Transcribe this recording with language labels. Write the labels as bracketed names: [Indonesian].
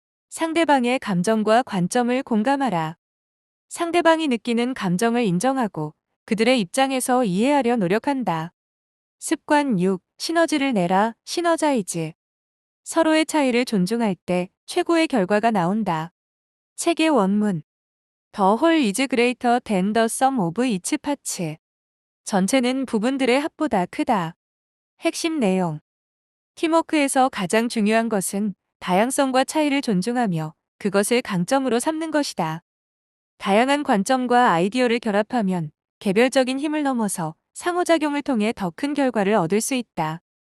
[Korean] 상대방의 감정과 관점을 공감하라. 상대방이 느끼는 감정을 인정하고 그들의 입장에서 이해하려 노력한다. 습관 6. 시너지를 내라. 시너자이즈. 서로의 차이를 존중할 때 최고의 결과가 나온다. 책의 원문. [English] The whole is greater than the sum of its parts. [Korean] 전체는 부분들의 합보다 크다. 핵심 내용. 팀워크에서 가장 중요한 것은 다양성과 차이를 존중하며 그것을 강점으로 삼는 것이다. 다양한 관점과 아이디어를 결합하면 개별적인 힘을 넘어서 상호작용을 통해 더 큰 결과를 얻을 수 있다.